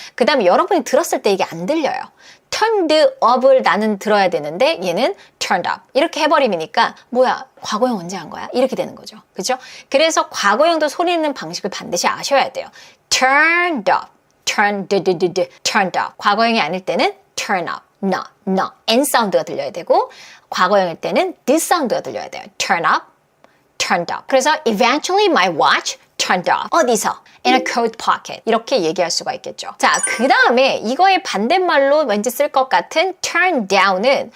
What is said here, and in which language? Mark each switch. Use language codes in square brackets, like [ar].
[ko] 그 다음에 여러분이 들었을 때 이게 안 들려요. turned up을 나는 들어야 되는데 얘는 turned up 이렇게 해버리니까 뭐야 과거형 언제 한 거야? 이렇게 되는 거죠. 그렇죠? 그래서 과거형도 소리 내는 방식을 반드시 아셔야 돼요. turned up turned up. 과거형이 아닐 때는 turn up, no. N 사운드가 들려야 되고 과거형일 때는 this 사운드가 들려야 돼요. turn up, turned up. 그래서 [en] eventually my watch turned up. [ko] 어디서? [en] In a coat pocket. [ko] 이렇게 얘기할 수가 있겠죠. 자, 그 다음에 이거의 반대말로 왠지 쓸 것 같은 turn down은